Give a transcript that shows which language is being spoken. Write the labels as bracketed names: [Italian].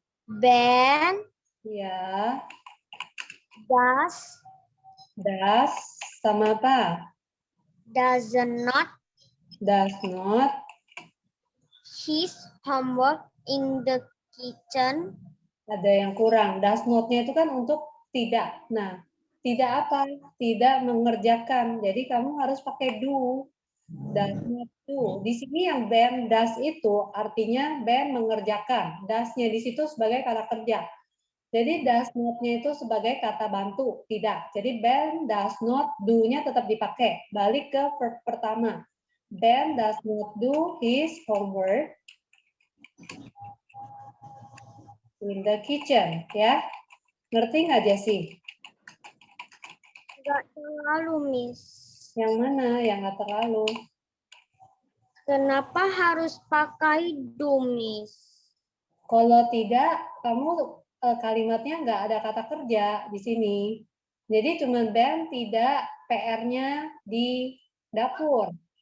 [English] Ben [Indonesian] ya, [English] does [Indonesian] sama apa? [English] does not Does not. his homework in the kitchen. [Indonesian] Ada yang kurang. [English] Does not-nya [Indonesian] itu kan untuk tidak. Nah, tidak apa? Tidak mengerjakan. Jadi kamu harus pakai do. [English] Does not do. [Indonesian] Di sini yang [English] Ben does [Indonesian] itu artinya Ben mengerjakan. [English] Does-nya [Indonesian] di situ sebagai kata kerja. Jadi [English] does not-nya [Indonesian] itu sebagai kata bantu, tidak. Jadi [English] Ben does not do-nya [Indonesian] tetap dipakai. Balik ke verb pertama. [English] Ben does not do his homework in the kitchen, ya. [Indonesian] Ngerti nggak, Jessie? Enggak terlalu, Miss. Yang mana yang nggak terlalu? Kenapa harus pakai do, Miss? Kalau tidak, kamu kalimatnya nggak ada kata kerja di sini. Jadi cuma Ben tidak PR-nya di dapur.